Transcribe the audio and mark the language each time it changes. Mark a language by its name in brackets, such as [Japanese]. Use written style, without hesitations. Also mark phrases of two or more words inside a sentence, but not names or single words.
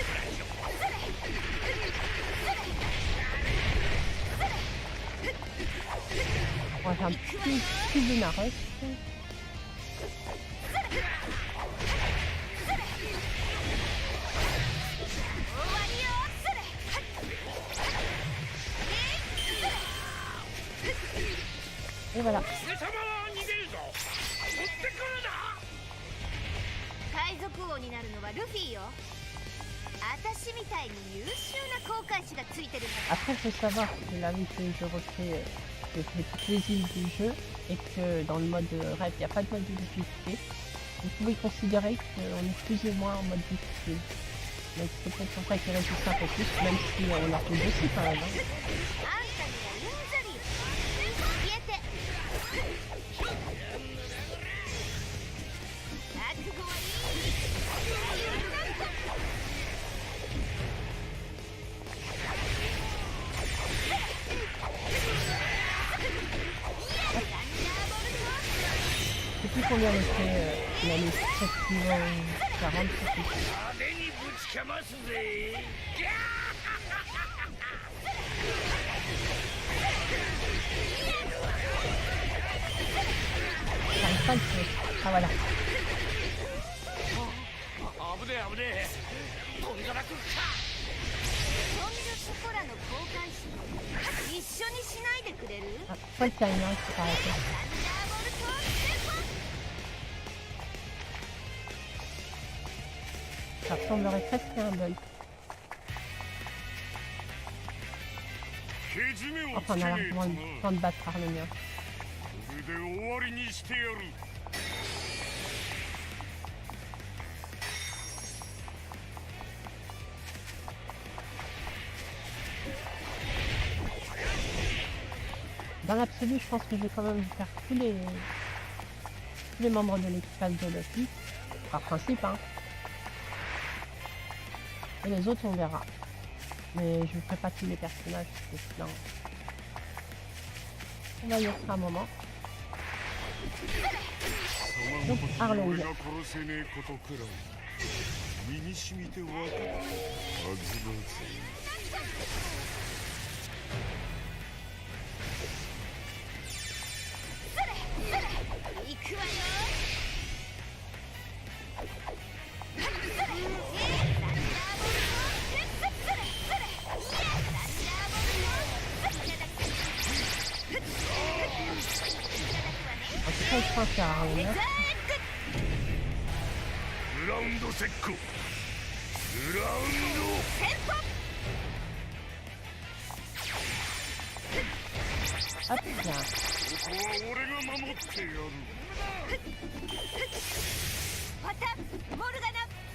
[French] On va faire un petit Lunaros. Et voilà. [Japanese] 海賊王になるのはルフィよ。私みたいに優秀な航海士がついてるんだ。 [French] Après, il faut savoir que là, vu que je refais toutes les îles du jeu et que dans le mode rêve, il n'y a pas de mode de difficulté, vous pouvez considérer qu'on est plus ou moins en mode difficile. Donc c'est peut-être pour ça qu'il résiste un peu plus, même si on a fait aussi quand même. Hein. [Japanese] あんたにはうんざり。消えて。覚悟はいい。 [French] Depuis combien on fait l'année 7 40 J'arrive pas à le tuer. Ah voilà. [Japanese] 危ねえ危ねえ飛びがなくっそんなそこらの航海士一緒にしないでくれる？ [French] Ah, pourquoi le timer s'est arrêté? [Japanese] サンダーボルトセコン。 [French] Ça ressemblerait presque à un bug. [Japanese] けじめを [French] Enfin, [Japanese] つ [French] on a [Japanese] けねえ [French] largement [Japanese] と [French] le [Japanese] な [French] temps de battre par le mien. [Japanese] これで終わりにしてやる [French] Dans l'absolu, je pense que je vais quand même faire tous les membres de l'équipage de Luffy. Par principe, hein. Et les autres, on verra. Mais je ne ferai pas tous les personnages, parce que sinon... On va y être un moment. Donc, Arlong. [Japanese] 俺が殺せねえことくらい身に染みてわかるはずだぜ行くわよ。 [French] En tout cas, je pense qu'il y aura Arlong. [Japanese] グラウンドセックグラウンド [French] Hop, bien. [Japanese] ここは俺が守ってやるまたモルガナ。